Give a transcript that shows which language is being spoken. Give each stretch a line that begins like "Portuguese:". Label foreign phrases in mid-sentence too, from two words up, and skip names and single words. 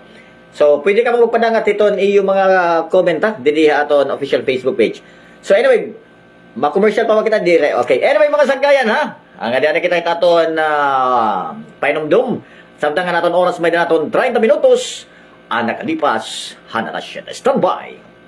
Waray: So pwede ka magpadangat hiton iyo mga comment ha didi aton official Facebook page. So anyway, ma-commercial pa kita dire. Okay. Anyway mga sangkayan ha. Ang adyan kita itaton painumdum. Samtang nga naton oras may naton 30 minutos. Anak nakalipas, hana na siya.
English: Stand by.